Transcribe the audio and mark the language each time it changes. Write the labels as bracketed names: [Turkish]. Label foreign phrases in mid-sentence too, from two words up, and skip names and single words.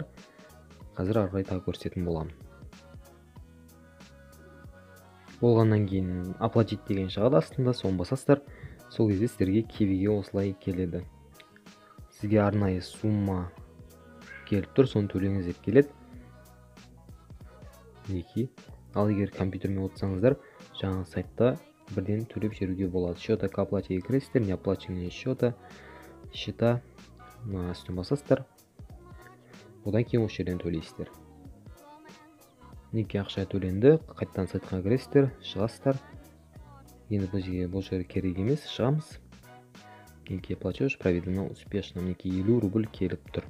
[Kazakh] Қазір ары қарай тағы көрсететін боламын. Болғаннан кейін оплатить деген шығады астында, соны басасыздар. Сол кезде сіздерге кивиге осылай келеді. Сізге арнайы сумма келіп тұр, соны төлеңіз деп келеді. Ал егер компьютермен отырсаңыздар, жаңа сайтта бірден төлеп жіберуге болады. [Russian] Счета к оплате кіресіздер, не оплаченные счета, счета [Kazakh] үстіне басасыздар. Одан кейін осы жерден төлейсіздер. Неге ақша төленді, қайтадан сайтқа кіресіздер, шығасыздар. Енді бұл жерге керек емес, шығамыз. Неге [Russian] платеж проведено успешно, [Kazakh] неге 50 рубль келіп тұр.